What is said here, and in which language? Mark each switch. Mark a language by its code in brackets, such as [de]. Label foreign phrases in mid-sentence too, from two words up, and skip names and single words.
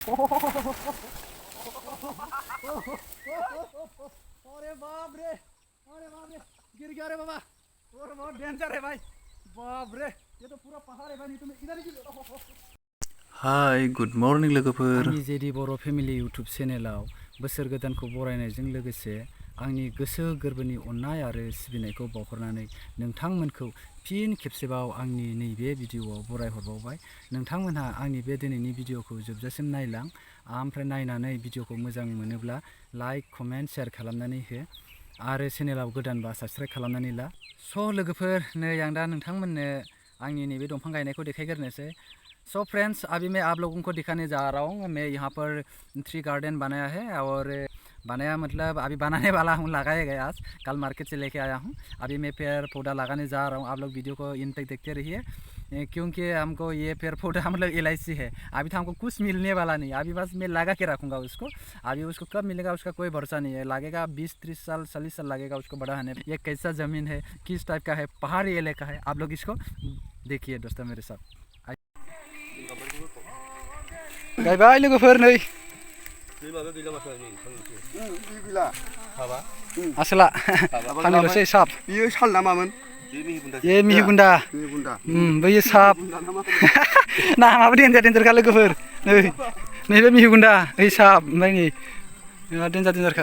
[hi] अरे बाप रे गिर गया रे बाबा। और बहुत डेंजर है भाई। बाप रे ये तो पूरा पहाड़ है भाई। तुम्हें इधर ही [brx] हाय [en] good morning [brx] लोगोफोर आंनि जेडि बर' फेमिलि इउटुब चेनेलाव बोसोर गोदानखौ बरायनायजों लोगोसे आंनि गोसो गोरबोनि अननाय आरो सिबिनायखौ बावहरनानै नोंथांमोनखौ फिन खेबसेबाव आंनि नैबे भिडिअआव बरायहरबावबाय। नोंथांमोनहा आंनि बे दिनैनि भिडिअखौ जोबजासिम नायलां ओमफ्राय नायनानै भिडिअखौ मोजां मोनोब्ला [en] like comment share [brx] खालामनानै हो आरो चेनेलाव गोदानबा साबस्क्राइब खालामनानै ला। स' लोगोफोर नै आं दा नोंथांमोननो आंनि नैबे दंफां गायनायखौ देखायग्रोनोसै। [en] so friends [hi] अभी मैं आप लोगों को दिखाने जा रहा हूँ। मैं यहाँ पर [en] tree garden [hi] बनाया है और बनाया मतलब अभी बनाने वाला हूँ, लगाया गया आज, कल मार्केट से लेके आया हूँ। अभी मैं पेड़ पौधा लगाने जा रहा हूँ। आप लोग वीडियो को इन तक देखते रहिए क्योंकि हमको ये पेड़ पौधा मतलब LIC है। अभी तो हमको कुछ मिलने वाला नहीं, अभी बस मैं लगा के रखूँगा उसको। अभी उसको कब मिलेगा उसका कोई भरोसा नहीं है। लगेगा 20-30 साल 40 साल लगेगा उसको बड़ा होने। ये कैसा ज़मीन है, किस टाइप का है, पहाड़ी इलाका है, आप लोग इसको देखिए दोस्तों मेरे साथ। [brx] गायबाय लोगोफोर नै आसला फानल'सै साब बियो साल नामामोन ये मिहिगुन्दा बैयो साब नामाबो डेन्जारखा लोगोफोर नै नैबे मिहिगुन्दा ओइ साब ओमफ्राय नै डेन्जारखा